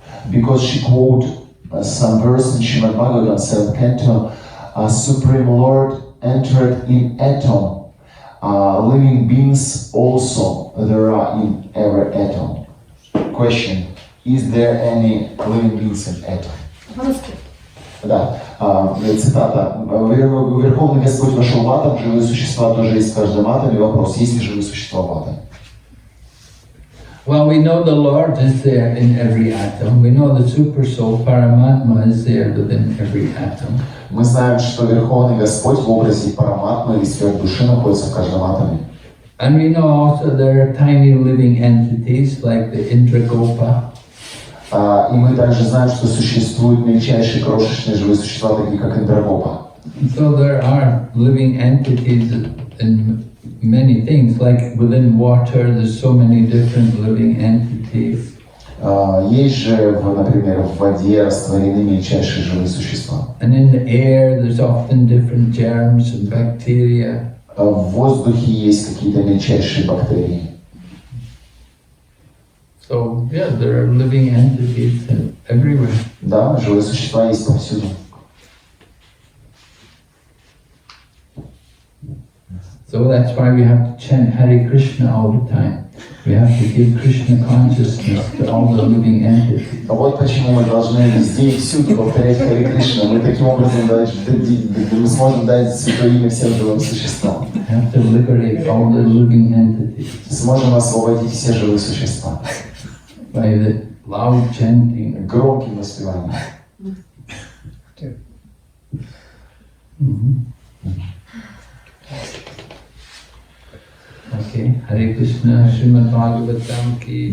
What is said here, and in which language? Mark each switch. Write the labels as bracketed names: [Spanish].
[English] Because she quoted some verse in Srimad Bhagavatam 7th canto, Supreme Lord entered in atom. Living beings also there are in every atom. Question, is there any living beings in atom? [Russian] Да, цитата. Верховный Господь вошел в атом, живые существа тоже есть в каждом атоме. Вопрос, есть ли живые существа в атоме? [English] Well, we know the Lord is there in every atom. We know the Super Soul, Paramatma, is there within every atom. [Russian] Мы знаем, что Верховный Господь в образе параматмы или сфер души находится в каждом атоме. [English] And we know also there are tiny living entities like the Indragopa. [Russian] И мы также знаем, что существуют мельчайшие крошечные живые существа, такие как Индрагопа. [English] So there are living entities in many things, like within water there's so many different living entities. [Russian] Есть же, например, в воде растворены мельчайшие живые существа. [English] And in the air there's often different germs and bacteria. [Russian] В воздухе есть какие-то мельчайшие бактерии. [English] So yeah, there are living entities everywhere. [Russian] Да, живые существа есть повсюду. [English] So that's why we have to chant Hare Krishna all the time. We have to give Krishna consciousness to all the living entities. [Russian] А вот почему мы должны везде и всюду повторять Харе Кришна. Мы таким образом мы сможем дать святое имя всем живым существам. [English] We have to liberate all the living entities [Russian] Сможем освободить все живые существа [English] by the loud chanting. [Russian] громким воспеванием. [English] Okay, Hare Krishna, Srimad Bhagavatam ki